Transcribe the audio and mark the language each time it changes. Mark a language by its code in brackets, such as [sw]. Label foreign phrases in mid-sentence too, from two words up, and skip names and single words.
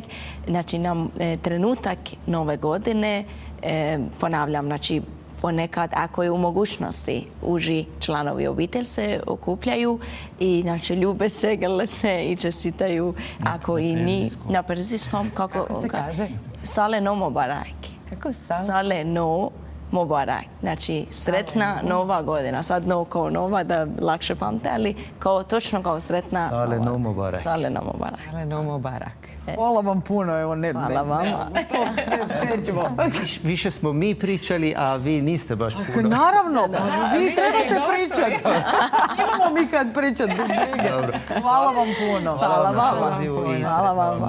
[hr] Znači, nam trenutak Nove godine, ponavljam, znači, ponekad, ako je u mogućnosti, uži članovi obitelj se okupljaju i znači ljube se, grle se i čestitaju, ako i ni na perzijskom. Kako se kaže? [fa] سال نو مبارک. [hr] Kako [fa] سال نو مبارک. [hr] Znači, sretna Nova godina. Sad no kao nova, da lakše pamte, ali točno kao sretna [fa] سال نو مبارک. سال نو مبارک. سال نو مبارک. [hr] Hvala vam puno, evo ne. Hvala vama. Više smo mi pričali, a vi niste baš puno. Naravno, vi trebate pričati. Imamo mi kad pričati bez brige. Hvala vam puno. Hvala vama. Hvala vam.